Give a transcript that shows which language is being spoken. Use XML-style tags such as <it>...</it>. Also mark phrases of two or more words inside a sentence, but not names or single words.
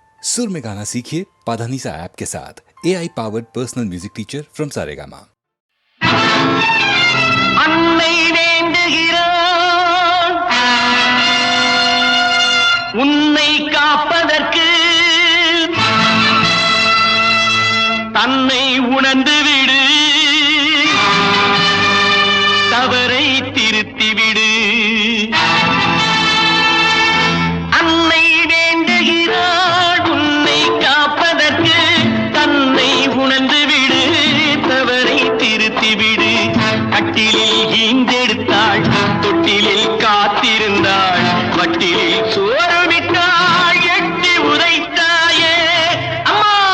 <hi>सुर में गाना सीखिए पाधानीसा ऐप के साथ।</hi> <en>AI powered personal music teacher from</en> <hi>सारेगामा।</hi> <ta>अन्नै வேண்டுகிறான் உன்னை காப்பதற்கு தன்னை உணர்ந்து விடு தவறை திருத்தி விடு அன்னை வேண்டுகிறாள் உன்னை காப்பதற்கு தன்னை உணர்ந்து விடு தவறை திருத்தி விடு கட்டிலில் ஈந்தெடுத்தாள் தொட்டிலில் காத்திருந்தாள் வட்டிலில் சோறு விட்டாள் எட்டி உதைத்தாயே அம்மா</ta>